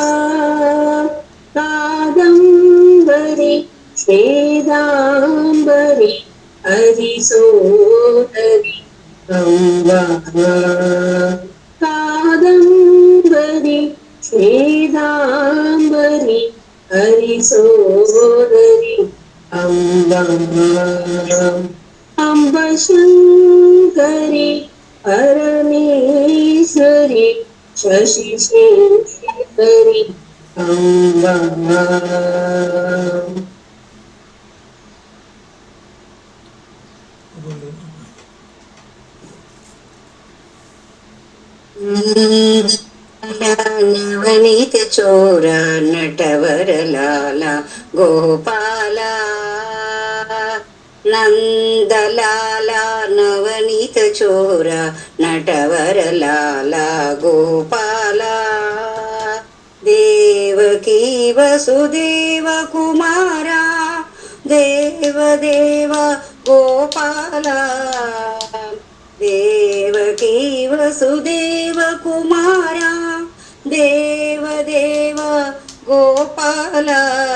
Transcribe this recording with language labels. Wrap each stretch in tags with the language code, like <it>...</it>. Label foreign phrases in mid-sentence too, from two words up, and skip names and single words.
<sa>కాదంబరి శ్వేతాంబరి హరిసోదరి అంబా కాదంబరి శ్వేతాంబరి హరిసోదరి అంబా అంబ శంకరి परमेश्वरि शशिशेखरि अम्बा</sa> <hi>नवनीत चोर नटवर लाला गोपाला नंदलाला नवनीत चोर नटवर लाला गोपाला देवकी वसुदेव कुमारा देव देव गोपाला देवकी वसुदेव कुमारा देव देव गोपाला</hi>